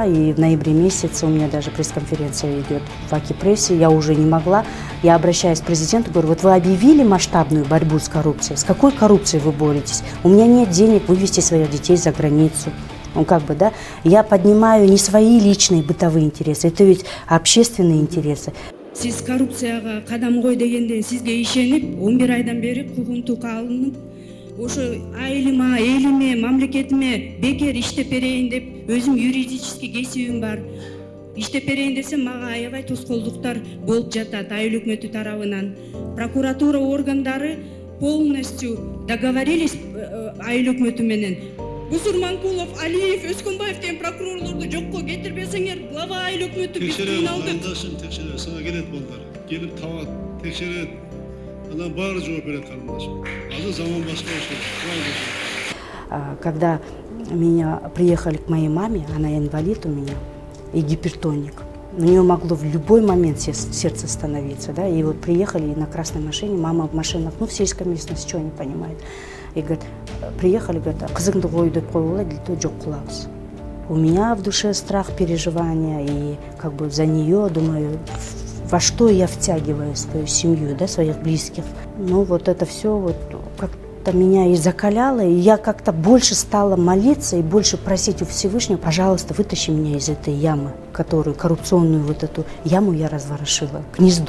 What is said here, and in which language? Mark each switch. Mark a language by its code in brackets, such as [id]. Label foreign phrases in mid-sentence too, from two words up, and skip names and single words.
[ru] И в ноябре месяце у меня даже пресс-конференция идет в Аки-прессе. Я уже не могла. Я обращаюсь к президенту, говорю, вот вы объявили масштабную борьбу с коррупцией. С какой коррупцией вы боретесь? У меня нет денег вывести своих детей за границу. Я поднимаю не свои личные бытовые интересы, это ведь общественные интересы. [ky] Сиз коррупцияга кадам кой дегенден сизге ишенип 11 айдан бери куугунтук алынып, ошо айылыма, элиме, мамлекетиме бекер иштеп берейин деп өзүм юридический кесибим бар. Иштеп берейин десем мага аябай тоскоолдуктар болуп жатат айыл өкмөтү тарабынан. Прокуратура органдары [ru] полностью договорились [ky] айыл өкмөтү менен. Бусурманкулов, Алиев, Өскөнбаев деген прокурорлорду жокко кетирбесеңер, глава айыл өкмөтү биз кыйналдык. Текшерет, сага келет балдар. Келип табат, текшерет. Анан баары жооп берет карындашым. Азыр заман башка ошол. [ru] Когда меня приехали к моей маме, она инвалид у меня, и гипертоник. У нее могло в любой момент сердце остановиться. Да? И вот приехали на красной машине, мама в машинах, в сельской местности, что не понимает. И говорит, приехали, говорят, [ky] кызыңды кой деп коюла, жок кылабыз. [ru] У меня в душе страх, переживания, и за нее, думаю, во что я втягиваю свою семью, да, своих близких. Ну вот это все это меня и закаляло, и я как-то больше стала молиться и больше просить у Всевышнего: пожалуйста, вытащи меня из этой ямы, которую, коррупционную вот эту яму я разворошила, гнездо.